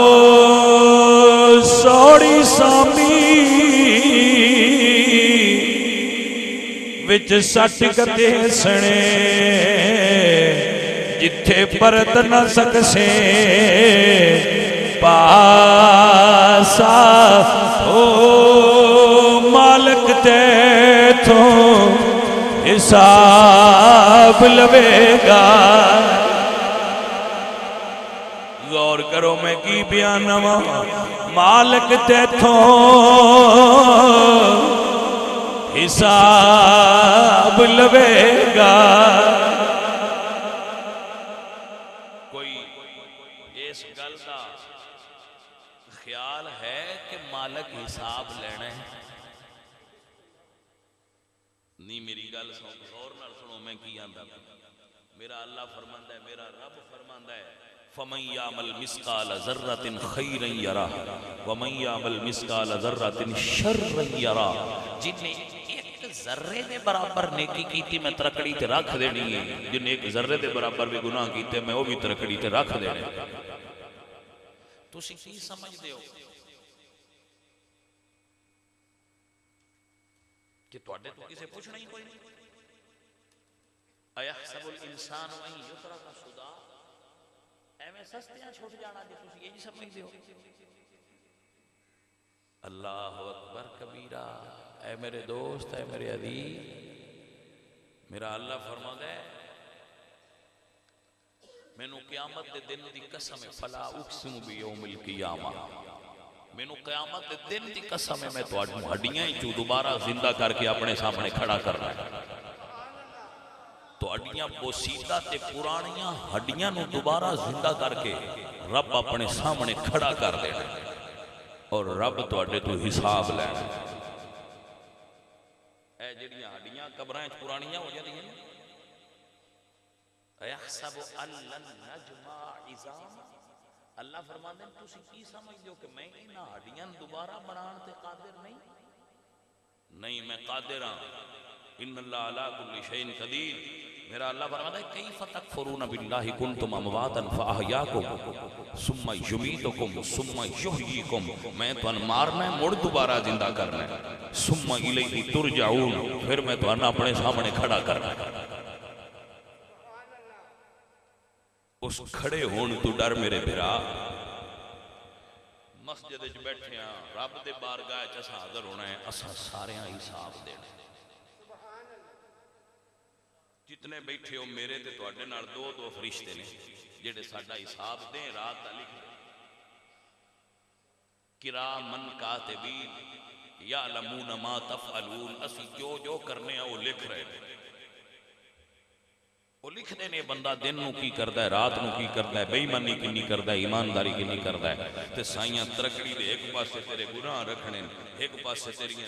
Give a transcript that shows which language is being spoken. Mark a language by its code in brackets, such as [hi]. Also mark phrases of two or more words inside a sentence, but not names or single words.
[pa] سوڑی سامی وچ سٹ کتے سنے جتھے پرت نہ سکسے پاسا او مالک تے تو حساب لوے گا۔ غور کرو میں کی بیان ہوا، مالک تے تو حساب لوے گا۔ کوئی اس گل دا خیال ہے کہ مالک حساب لینا ہے؟ نہیں، میری گل غور نال سنو میں کی آندا۔ میرا اللہ فرماندا ہے، میرا رب فرماندا ہے [ar] فَمَنْ يَعْمَلْ مِثْقَالَ ذَرَّةٍ خَيْرًا يَرَهُ وَمَنْ يَعْمَلْ مِثْقَالَ ذَرَّةٍ شَرًّا يَرَهُ۔ [pa] جن نے ایک ذرے دے برابر نیکی کیتی میں ترکڑی تے رکھ دینی ہے، جن نے ایک ذرے دے برابر بھی گناہ کیتے میں وہ بھی ترکڑی تے رکھ دینے۔ تسی کی سمجھ دے ہو کہ توڑے تو کسے پوچھنا ہی کوئی نہیں؟ [ar] اَيَحْسَبُ الْإِنسَانُ أَن يُتْرَكَ سُدًى، [pa] ایویں سستیاں چھوٹ جانا جی تسی یہ سمجھ دے ہو؟ [ar] اللہ اکبر کبیرہ۔ [pa] اے میرے دوست، اے میرے عزیز، میرا اللہ فرما دے میں نو قیامت دے دن دی قسم [ar] فلا اقسم بیوم القیامہ، [pa] میں نو قیامت دے دن دی قسم میں تو ہڈیاں ہی چوں دوبارہ زندہ کر کے اپنے سامنے کھڑا کرنا ہے۔ تو ہڈیاں بوسیدہ تے پرانیاں ہڈیاں نو دوبارہ زندہ کر کے رب اپنے سامنے کھڑا کر دینا اور رب تو اڈے تو حساب لینا۔ جڑیاں ہڈیاں قبراں وچ پرانیاں ہو جاندیاں نے [ar] یحسب ان لن نجمع عظام [pa] اللہ فرماندے ہیں تسی کی سمجھدے ہو کہ میں انہاں ہڈیاں دوبارہ بنان تے قادر نہیں میں قادر ہاں [ar] ان اللہ علی کل شیء قدیر [pa] میرا اللہ فرماتا ہے [ar] کیف تکفرون باللہ کنتم امواتا فاحیاکم ثم یمیتکم ثم یحییکم [pa] میں تو مارنا ہے مڑ دوبارہ زندہ کرنا ہے [ar] ثم الیہ ترجعون [pa] پھر میں تو اپنے سامنے کھڑا کرنا ہے اس کھڑے ہون تو ڈر میرے بھرا مسجد وچ بیٹھے ہاں رب دے بارگاہ وچ اساں حاضر ہونا ہے اساں ساریاں حساب دینا جتنے بیٹھے ہو میرے تے تواڈے نال دو دو فرشتے نے جڑے ساڈا حساب دیں رات دا لکھ دیں [ar] کرامن کاتبین یعلمون ما تفعلون [pa] اسی جو جو کرنے ہیں وہ لکھ رہے ہیں وہ لکھ دینے بندہ دن نو کی کردا ہے رات نو کی کردا ہے بے ایمانی کی نہیں کردا ہے ایمانداری کی نہیں کردا ہے تے سائیاں ترکڑی دے ایک پاسے تیرے گناہ رکھنے ایک پاسے تیریاں